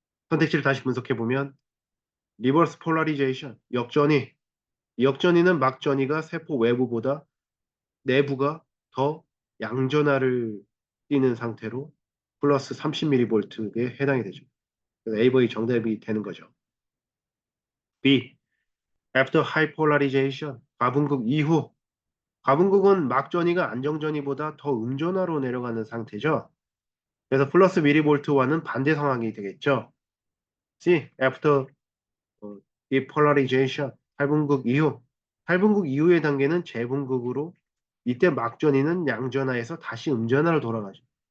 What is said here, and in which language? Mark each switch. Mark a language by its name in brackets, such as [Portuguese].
[Korean] 선택지를 다시 분석해 보면 리버스 폴라리제이션, 역전이는 막전이가 세포 외부보다 내부가 더 양전하를 띠는 상태로 플러스 30mV에 해당이 되죠. 그래서 A번이 정답이 되는 거죠. B. [English] After high polarization, [Korean] 과분극 이후. 과분극은 막전이가 안정전이보다 더 음전하로 내려가는 상태죠. 그래서 플러스 미리볼트와는 반대 상황이 되겠죠. C. [English] After depolarization, [Korean] 탈분극 이후. 탈분극 이후의 단계는 재분극으로 이때 막전이는 양전하에서 다시 음전하로 돌아가죠.